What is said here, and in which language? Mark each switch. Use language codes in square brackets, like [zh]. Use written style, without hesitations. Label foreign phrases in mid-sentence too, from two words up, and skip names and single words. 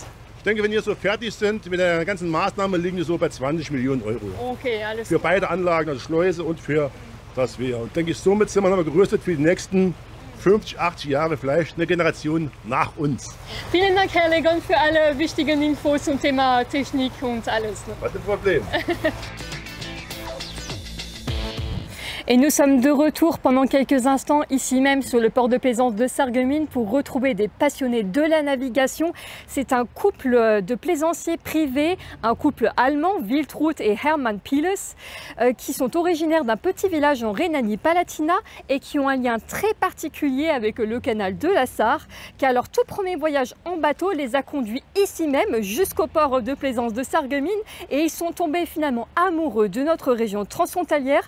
[de] Ich denke, wenn wir so fertig sind mit der ganzen Maßnahme, liegen wir so bei 20 Millionen Euro. Okay, alles Für beide Anlagen, also Schleuse und für das Wehr. Und denke ich, somit sind wir nochmal gerüstet für die nächsten 50, 80 Jahre, vielleicht eine Generation nach uns. Vielen Dank, Herr Legon, für alle wichtigen Infos zum Thema Technik und alles. [fr] Pas de problème. Et nous sommes de retour pendant quelques instants ici même sur le port de plaisance de Sarreguemines pour retrouver des passionnés de la navigation. C'est un couple de plaisanciers privés, un couple allemand, Wiltrud et Hermann Piles, qui sont originaires d'un petit village en Rhénanie-Palatinat et qui ont un lien très particulier avec le canal de la Sarre, car leur tout premier voyage en bateau les a conduits ici même jusqu'au port de plaisance de Sarreguemines et ils sont tombés finalement amoureux de notre région transfrontalière.